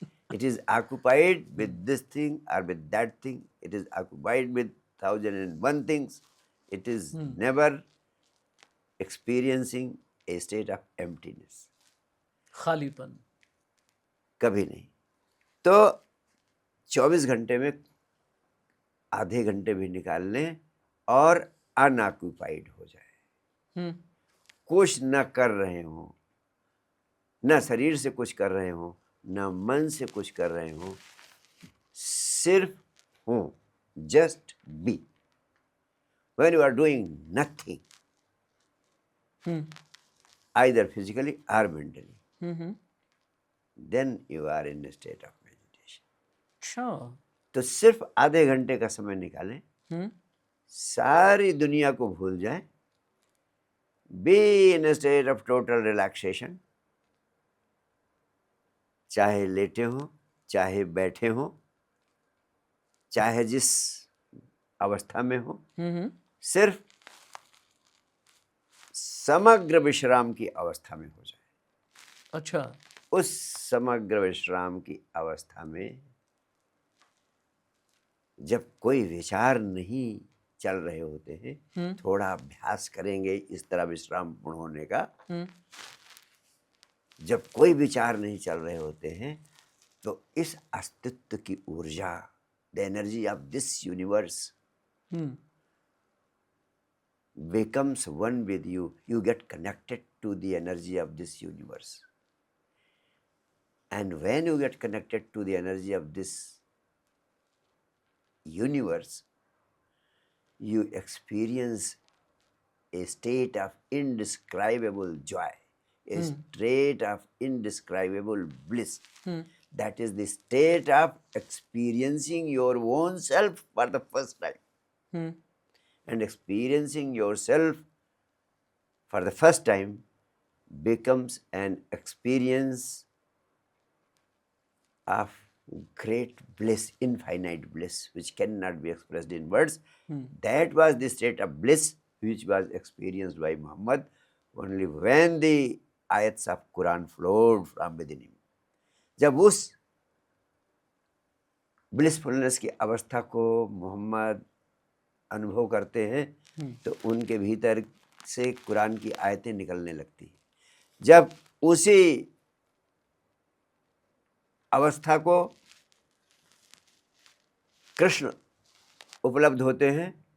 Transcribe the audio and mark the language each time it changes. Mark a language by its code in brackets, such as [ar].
[en] It is occupied with this thing or with that thing. It is occupied with 1001 things. It is never experiencing a state of emptiness. [hi] खालीपन। कभी नहीं। तो 24 घंटे में आधे घंटे भी निकाल लें और अनऑक्युपाइड हो जाए। कुछ न कर रहे हो, न शरीर से कुछ कर रहे हो, न मन से कुछ कर रहे हो, सिर्फ हो, [en] Just be. when you are doing nothing, either physically or mentally, then you are in a state of meditation. [hi] अच्छा। तो सिर्फ आधे घंटे का समय निकालें, सारी दुनिया को भूल जाएं, [en] be in a state of total relaxation, [hi] चाहे लेटे हो, चाहे बैठे हो, चाहे जिस अवस्था में हो, सिर्फ समग्र विश्राम की अवस्था में हो जाए। अच्छा। उस समग्र विश्राम की अवस्था में जब कोई विचार नहीं चल रहे होते हैं, थोड़ा अभ्यास करेंगे इस तरह विश्राम पूर्ण होने का। जब कोई विचार नहीं चल रहे होते हैं, तो इस अस्तित्व की ऊर्जा, [en] The energy of this universe becomes one with you. You get connected to the energy of this universe. And when you get connected to the energy of this universe, you experience a state of indescribable joy, a state of indescribable bliss. That is the state of experiencing your own self for the first time. And experiencing yourself for the first time becomes an experience of great bliss, infinite bliss, which cannot be expressed in words. That was the state of bliss which was experienced by Muhammad only when the ayats of Quran flowed from within him. [hi] जब उस blissfulness की अवस्था को मोहम्मद अनुभव करते हैं तो उनके भीतर से कुरान की आयतें निकलने लगती हैं। जब उसी अवस्था को कृष्ण उपलब्ध होते हैं